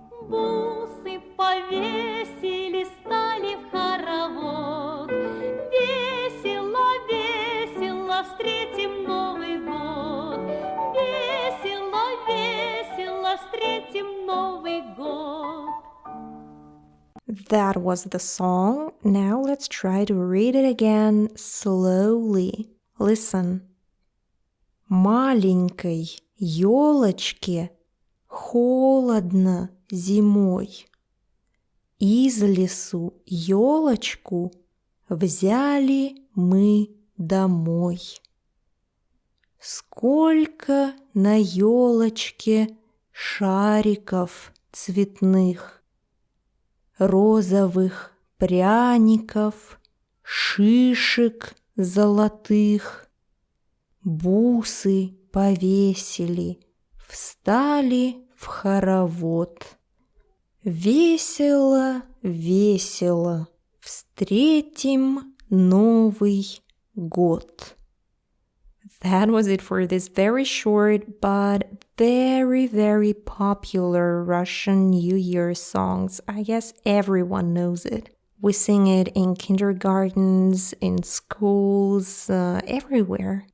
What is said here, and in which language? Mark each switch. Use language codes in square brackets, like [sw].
[ru] Бусы повесили, стали в хоровод. Весело, весело, встретим Новый год. Весело, весело, встретим Новый год. [en] That was the song. Now let's try to read it again slowly. Listen. [ru] Маленькой елочке холодно зимой. Из лесу елочку взяли мы домой. Сколько на елочке шариков цветных, розовых пряников, шишек золотых. Бусы повесили, встали в хоровод. Весело, весело, встретим Новый год. [en] That was it for this very short but very, very popular Russian New Year songs. I guess everyone knows it. We sing it in kindergartens, in schools, everywhere.